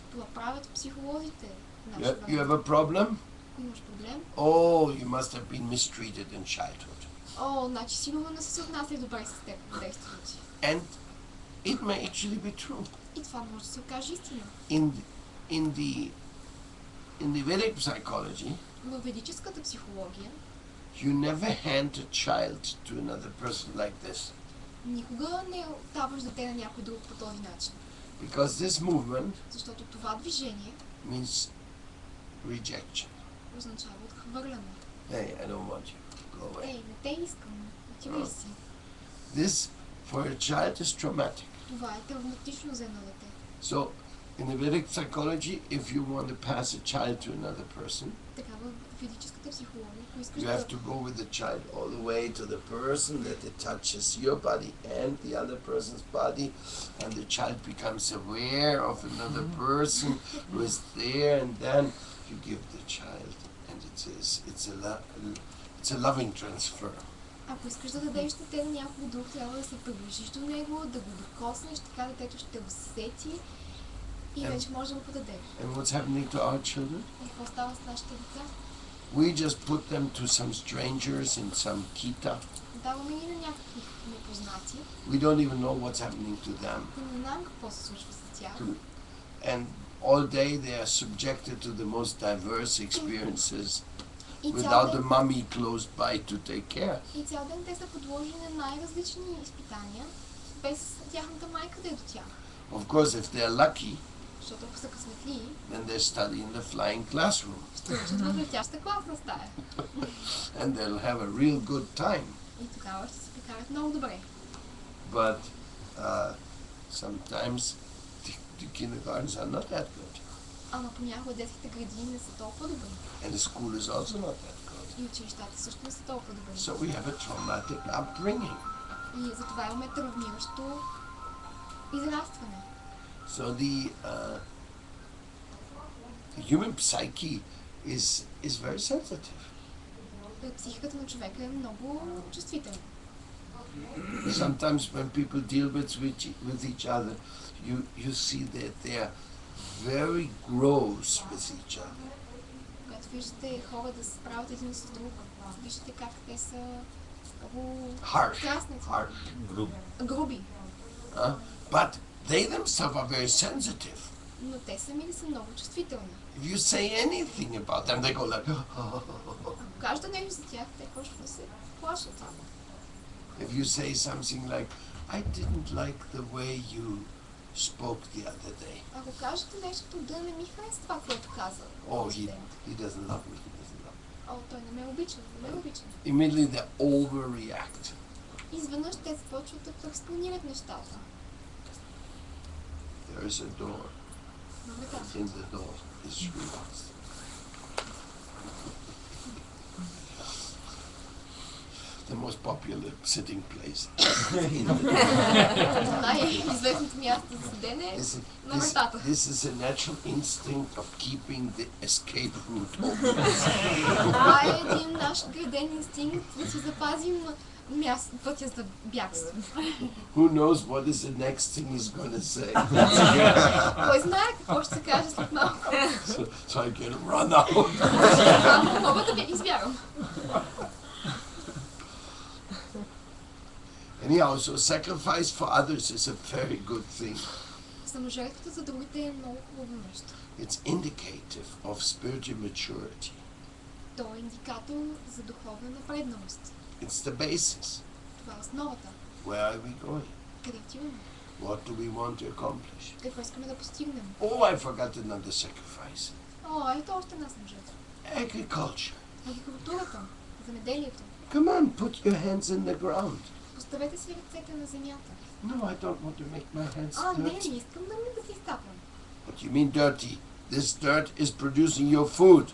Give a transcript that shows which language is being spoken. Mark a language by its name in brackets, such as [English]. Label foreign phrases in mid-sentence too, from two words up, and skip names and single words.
[Bulgarian] Това правят психолозите в [English] You, [Bulgarian] наше [English] you [Bulgarian] време. [English] have a problem? [Bulgarian] Ако имаш проблем, [English] Oh, you must have been mistreated in childhood. [Bulgarian] значи сигурно не са се отнасяли добре с теб в детството ти. [English] And it may actually be true. [Bulgarian] И това може да се окаже истина. [English] In the Vedic psychology, [Bulgarian] В ведическата психология [English] you never hand a child to another person like this. [Bulgarian] никога не даваш дете на някой друг по този начин. [English] Because this movement [Bulgarian] Защото това движение [English] means rejection. [Bulgarian] означава отхвърляне. [English] Hey, I don't want you. Go away. [Bulgarian] Не те искам. Отивай си. [English] This, for a child, is traumatic. [Bulgarian] Това е травматично за едно дете. [English] So, in the Vedic psychology, if you want to pass a child to another person, [Bulgarian] Така в физическата психология, ако искаш [English] you [Bulgarian] да... [English] have to go with the child all the way to the person that it touches your body and the other person's body, and the child becomes aware of another person who is there, and then you give the child, and it's a loving transfer. [Bulgarian] Ако искаш да дадеш дете на някой друг, трябва да се приближиш до него, да го докоснеш, така детето ще усети и вече може да го подадеш. [English] And what's happening to our children? [Bulgarian] И какво става с нашите деца? [English] We just put them to some strangers in some kita. [Bulgarian] Даваме ги на някакви непознати [English] We don't even know what's happening to them. [Bulgarian] и не знаем какво се случва с тях. [English] And all day they are subjected to the most diverse experiences [Bulgarian] И цял [English] without the [Bulgarian] ден, [English] mummy close by to take care. [Bulgarian] и цял ден те са подложени на най-различни изпитания, без тяхната майка да е до тях. [English] Of course, if they're lucky, [Bulgarian] Защото ако са късметли, [English] then they study in the flying classroom [Bulgarian] ще учат в летяща класна стая. [English] and they'll have a real good time. [Bulgarian] И тогава ще се прекарат много добре. [English] But sometimes the kindergartens are not that good, [Bulgarian] Ама понякога детските градини не са толкова добри. [English] and the school is also not that good. [Bulgarian] И училищата също не са толкова добри. [English] So we have a traumatic upbringing. [Bulgarian] И затова имаме травмиращо израстване. [English] So the human psyche is very sensitive. [Bulgarian] Психиката на човека е много чувствителна. [English] Sometimes when people deal with each other, you see that they are very gross with each other. [Bulgarian] Когато виждате хора да се справят един с друг, виждате как те са много [English] Harsh. [Bulgarian] страстници, [English] Group. [Bulgarian] груби. [English] But they themselves are very sensitive. [Bulgarian] но те самите са много чувствителни. [English] If you say anything about them, they go like, [Bulgarian] Ако кажете нещо за тях, те почват да се плашат. [English] if you say something like, I didn't like the way you spoke the other day. [Bulgarian] Ако кажете нещо, да не ми хареса това, което каза. [English] Oh, [Bulgarian] този [English] he [Bulgarian] ден. [English] doesn't love me, he doesn't love me. [Bulgarian] О, той не ме обича, не ме обича. [English] Immediately they overreact. [Bulgarian] Изведнъж те започват да преекспонират нещата. [English] There is a door. [Bulgarian] На врата. [English] In the door is Srila. The most popular sitting place. [Bulgarian] Най-известното място за седене е на вратата. [English] This is a natural instinct of keeping the escape route open. [Bulgarian] Това е един наш граден инстинкт да си запазим пътя за бягство. [English] Who knows what is the next thing he's going to say? [Bulgarian] Кой знае какво ще се каже след малко. [English] So I can run out. [Bulgarian] Мога да избягам. [English] Anyhow, so sacrifice for others is a very good thing. [Bulgarian] Саможертвата за другите е много хубаво нещо. [English] It's indicative of spiritual maturity. [Bulgarian] То е индикатор за духовна напредналост. [English] It's the basis. [Bulgarian] Това е основата. [English] Where are we going? [Bulgarian] Къде отиваме? [English] What do we want to accomplish? [Bulgarian] Какво искаме да постигнем? [English] Oh, I forgot another sacrifice. [Bulgarian] О, ето още една саможертва. [English] Agriculture. [Bulgarian] Агрикултурата, земеделието. [English] Come on, put your hands in the ground. [Bulgarian] Поставете си ръцете на земята. [English] No, I don't want to make my hands [Bulgarian] А, не, [English] dirty. [Bulgarian] не искам да си изцапам. [English] What do you mean dirty? This dirt is producing your food.